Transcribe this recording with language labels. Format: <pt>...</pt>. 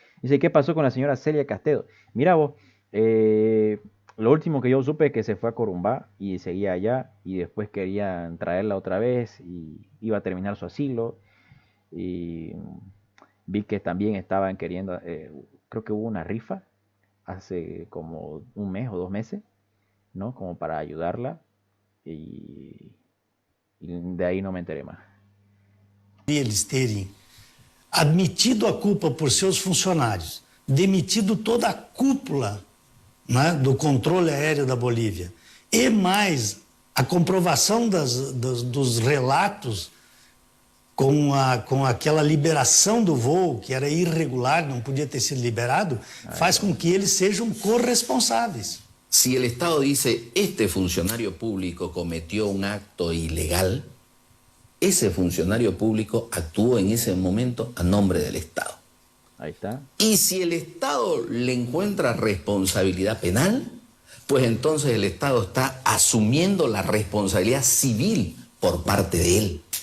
<es>Dice, ¿qué pasó con la señora Celia Castedo? Mira vos, lo último que yo supe es que se fue a Corumbá y seguía allá y después querían traerla otra vez y iba a terminar su asilo y vi que también estaban queriendo, creo que hubo una rifa hace como un mes o 2 meses, ¿no? Como para ayudarla y de ahí no me enteré más.</es> <pt>Eles terem admitido a culpa por seus funcionários, demitido toda a cúpula, né, do controle aéreo da Bolívia, e mais a comprovação dos relatos com aquela liberação do voo, que era irregular, não podia ter sido liberado, faz com que eles sejam corresponsáveis.</pt> <es>Si el Estado dice, este funcionario público cometió un acto ilegal, ese funcionario público actuó en ese momento a nombre del Estado. Ahí está. Y si el Estado le encuentra responsabilidad penal, pues entonces el Estado está asumiendo la responsabilidad civil por parte de él.</es>